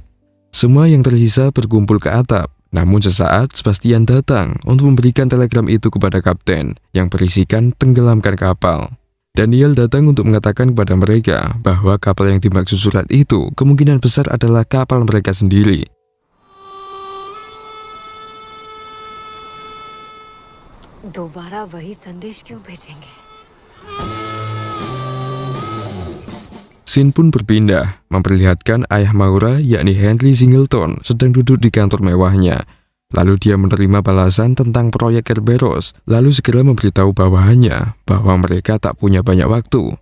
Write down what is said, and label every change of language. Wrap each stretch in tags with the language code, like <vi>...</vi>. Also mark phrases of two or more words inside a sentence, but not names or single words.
<id>Semua yang tersisa berkumpul ke atap. Namun sesaat Sebastian datang untuk memberikan telegram itu kepada kapten yang berisikan tenggelamkan kapal. Daniel datang untuk mengatakan kepada mereka bahwa kapal yang dimaksud surat itu kemungkinan besar adalah kapal mereka sendiri.</id> <hi>दोबारा वही संदेश क्यों भेजेंगे?</hi> <id>Scene pun berpindah, memperlihatkan ayah Maura yakni Henry Singleton sedang duduk di kantor mewahnya. Lalu dia menerima balasan tentang proyek Kerberos, lalu segera memberitahu bawahannya bahwa mereka tak punya banyak waktu.</id>